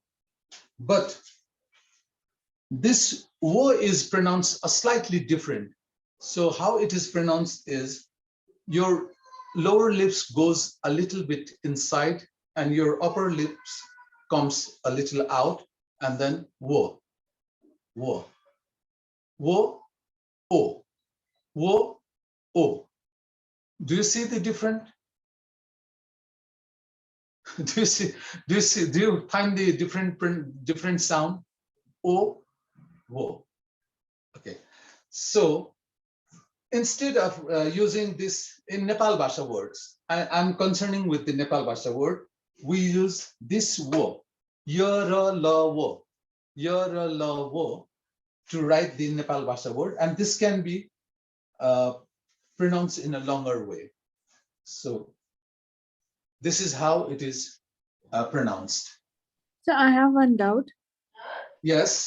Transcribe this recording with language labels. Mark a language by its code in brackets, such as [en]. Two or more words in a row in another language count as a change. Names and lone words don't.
[en] But this O is pronounced a slightly different. So how it is pronounced is your lower lips goes a little bit inside and your upper lips comes a little out, and then wo, wo, wo, o, wo, o. Do you see the different? Do you find the different sound? O, wo. Okay. So instead of using this in Nepalbhasa words, I'm concerning with the Nepalbhasa word, we use this wo, yara la wo, to write the Nepalbhasa word, and this can be pronounced in a longer way. So this is how it is pronounced. So I have one doubt. Yes.